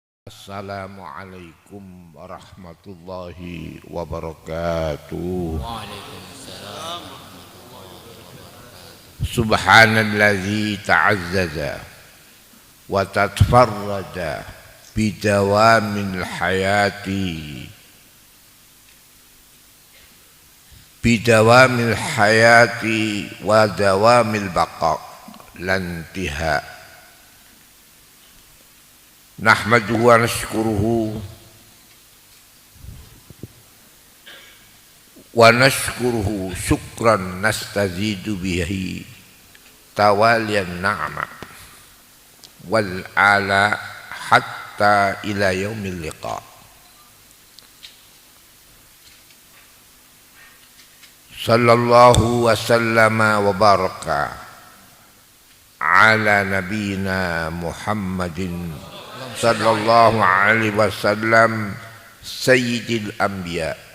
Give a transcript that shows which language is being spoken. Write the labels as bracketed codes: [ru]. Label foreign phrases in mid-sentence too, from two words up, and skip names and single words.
[ar] السلام عليكم ورحمة الله وبركاته. وعليكم السلام. سبحان الذي تعزز وتفرد بدوام الحياة ودوام البقاء لانتهاء. نحمده ونشكره شكرا نستزيد به تواليا النعم والآلاء حتى إلى يوم اللقاء. صلى الله وسلم وبارك على نبينا محمد صلى الله عليه وسلم سيد الأنبياء